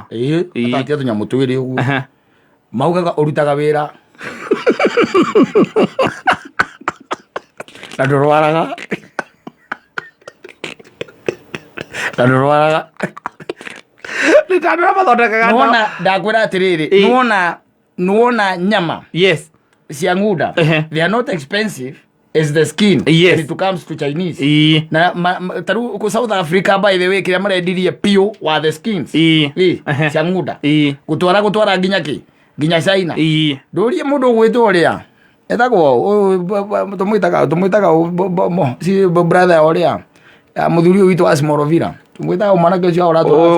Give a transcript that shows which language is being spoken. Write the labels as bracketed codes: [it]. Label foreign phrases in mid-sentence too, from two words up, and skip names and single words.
[ki] ũgatatia tũnyamũ twĩrĩ ũguo maugaga ũrutaga wĩra na ndũrwaraga nĩwona ndakwĩra atĩrĩrĩ nĩwona nyama cia ng'unda [en] they are not expensive as the skin when it comes to Chinese [ki] na tarĩu South Africa [en] by the way [ki] kĩrĩa marendirie piũ wa [en] the skins [ki] cia ng'unda gũtwara nginya China ndũrie mũndũ ũgwĩtwo ũrĩa etagwo tũmwĩtaga brother ũrĩa mũthuri ũyũ witũ wa Smorovira tũmwĩtaga mwanake ũcio ũratwara